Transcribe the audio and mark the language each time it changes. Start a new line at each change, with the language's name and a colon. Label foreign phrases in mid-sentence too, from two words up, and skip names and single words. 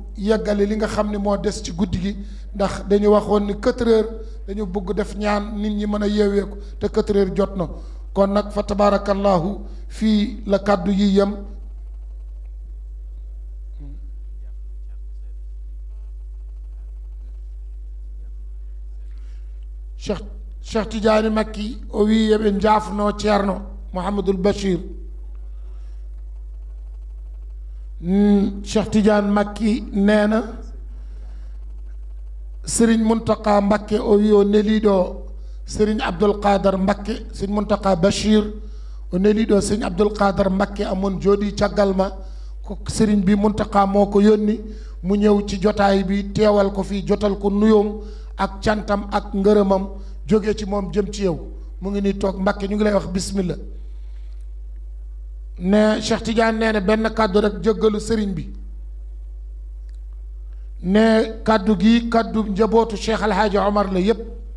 Wolof: yeggale li nga xam ne moo des ci guddi gi ndax dañu waxoon ni 4 heures dañu bëgg def ñaan nit ñi mën a yeeweeku te 4 heures jot na kon nag fa tabarakallahu fii la kàddu yi yem Cheikh Tidiane Makki
Fula: o wi yeɓe jaafno
Wolof: ceerno Mouhamadoul Bachir
Fula: Cheikh Tidiane Makki
Wolof: nee na
Fula: Serigne Mountakha Mbacké o wi o neliɗo Serigne Abdoul Khadar Mbacké Serigne Mountakha Bachir o neliɗo Serigne
Wolof: Abdoul Khadar Mbacké amon jooɗi caggal ma ko Serigne bi Mountakha moo ko yónni mu ñëw ci jotaay bi teewal ko fii jotal ko nuyoom ak cantam ak ngërëmam jóge ci moom jëm ci yow mu ngi nii toog Mbacké ñu ngi lay wax bismillah ne Cheikh Tidiane nee na benn kàddu rek jéggalu sëriñ bi ne kàddu gi kàddu njabootu Cheikh Alhaaji Omar la yépp